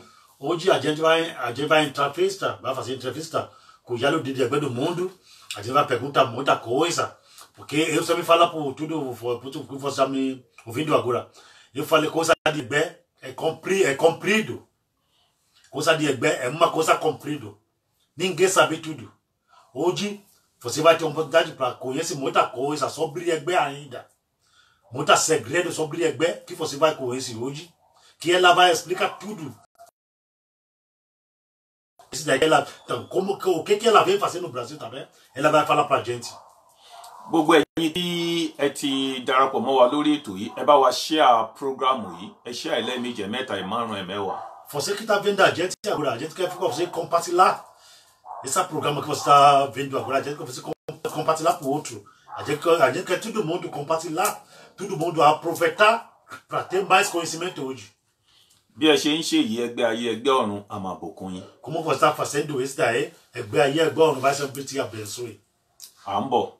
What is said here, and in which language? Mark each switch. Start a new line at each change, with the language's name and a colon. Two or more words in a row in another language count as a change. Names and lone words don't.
Portuguese: Hoje a gente vai entrevista, vai fazer entrevista com o Ìyálóde de Egbe do Mundo. A gente vai perguntar muita coisa, porque eu só me falo por tudo que você está me ouvindo agora. Eu falei coisa de Egbe é comprido. Coisa de Egbe é uma coisa comprida. Ninguém sabe tudo. Hoje você vai ter uma oportunidade para conhecer muita coisa sobre Egbe ainda. Muita segredo sobre Egbe que você vai conhecer hoje, que ela vai explicar tudo. Isso daí então, o que ela vem fazer no Brasil também, ela vai falar pra gente.
Yoruba: Gbogbo ẹ̀yin tí ẹ ti darapọ̀ mọ́ wa lórí ètò yìí, ẹ bá wa
English: share program
Yoruba: yìí, ẹ share lẹ́ẹ̀mejì, ẹ̀mẹ́ta, ẹ̀márùn, ẹ̀mẹ́wàá.
Portuguese: Você que está vendo a gente agora, a gente quer você compartilhar esse programa que você está vendo agora, a gente quer você compartilhar para o outro. A gente quer todo mundo compartilhar, todo mundo aproveitar para ter mais conhecimento hoje.
Yoruba: Bí ẹ ṣe ń ṣe yìí, ẹgbẹ́ ayé ẹgbẹ́ ọ̀run a máa bùkún yín.
Portuguese: Como você está fazendo isso daí,
Yoruba: Egbe aí Egbe ọ̀run
Portuguese: vai sempre te abençoe.
Yoruba: À ń bọ̀.